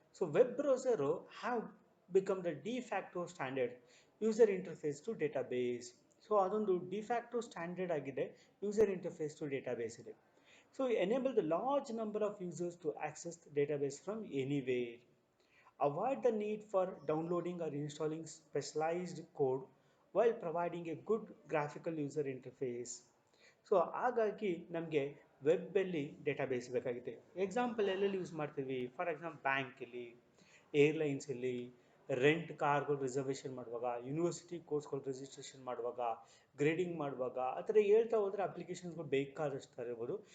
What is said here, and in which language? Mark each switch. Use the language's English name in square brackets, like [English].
[English] So web browser have become the de facto standard user interface to database. [Kannada] So ಅದೊಂದು de facto standard ಆಗಿದೆ, [English] user interface to database [Kannada] ಇದೆ. [English] So enable the large number of users to access the database from anywhere. Avoid the need for downloading or installing specialized code while providing a good graphical user interface. [Kannada] So ಹಾಗಾಗಿ ನಮಗೆ ವೆಬ್ಬಲ್ಲಿ database ಬೇಕಾಗಿದೆ. Example ಎಲ್ಲೆಲ್ಲಿ use ಮಾಡ್ತೀವಿ? [English] for example [Kannada] ಬ್ಯಾಂಕಲ್ಲಿ, ಏರ್ಲೈನ್ಸಲ್ಲಿ, rent ಕಾರ್ಗಳು reservation ಮಾಡುವಾಗ, university ಕೋರ್ಸ್ಗಳು registration ಮಾಡುವಾಗ, ಗ್ರೇಡಿಂಗ್ ಮಾಡುವಾಗ, ಆ ಥರ ಹೇಳ್ತಾ ಹೋದರೆ ಅಪ್ಲಿಕೇಶನ್ಸ್ಗಳು ಬೇಕಾದಷ್ಟು ಇರ್ಬೋದು.